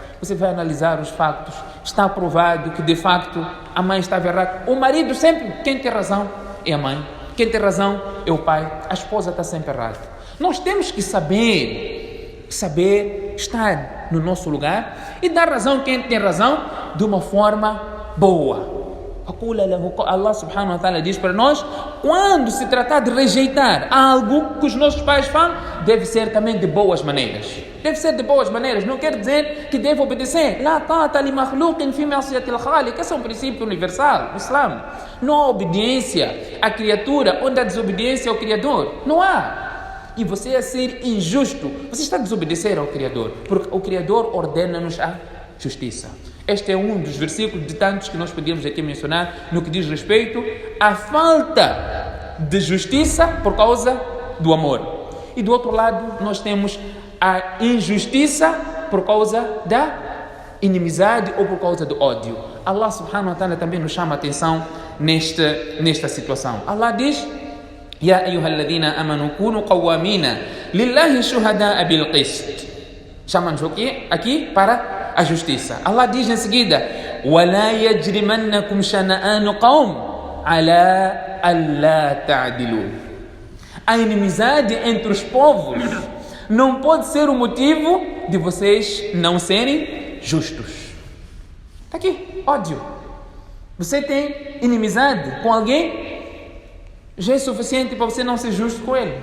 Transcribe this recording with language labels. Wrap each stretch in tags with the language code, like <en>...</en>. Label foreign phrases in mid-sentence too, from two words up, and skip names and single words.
<pt>Você vai analisar os factos. Está provado que de facto a mãe estava errada. O marido sempre, quem tem razão é a mãe. Quem tem razão é o pai. A esposa está sempre errada. Nós temos que saber estar no nosso lugar e dar razão a quem tem razão de uma forma boa.</pt> <ar>الله سبحانه وتعالى</ar> <pt>diz para nós, quando se tratar de rejeitar algo que os nossos pais falam, deve ser também de boas maneiras. Deve ser de boas maneiras, não quer dizer que deve obedecer.</pt> <ar>لا طاعة لمخلوق في معصية الخالق.</ar> <pt>Esse é um princípio universal do Islã. Não há obediência à criatura onde há desobediência ao Criador. Não há. E você a ser injusto, você está a desobedecer ao Criador, porque o Criador ordena-nos a justiça. Este é um dos versículos de tantos que nós podíamos aqui mencionar no que diz respeito à falta de justiça por causa do amor. E do outro lado nós temos a injustiça por causa da inimizade ou por causa do ódio.</pt> <ar>الله سبحانه وتعالى</ar> <pt>também nos chama a atenção nesta situação. Allah diz:</pt> <ar>يا أيها الذين آمنوا كونوا قوامين لله شهداء بالقسط.</ar> <pt>Chama-nos aqui para a justiça. Allah diz em seguida:</pt> <ar>وَلَا يَجْرِمَنَّكُمْ شَنَآنُ قَوْمٍ عَلَىٰ أَلَّا تَعْدِلُوا.</ar> <pt>A inimizade entre os povos não pode ser o motivo de vocês não serem justos. Está aqui, ódio. Você tem inimizade com alguém, já é suficiente para você não ser justo com ele.</pt>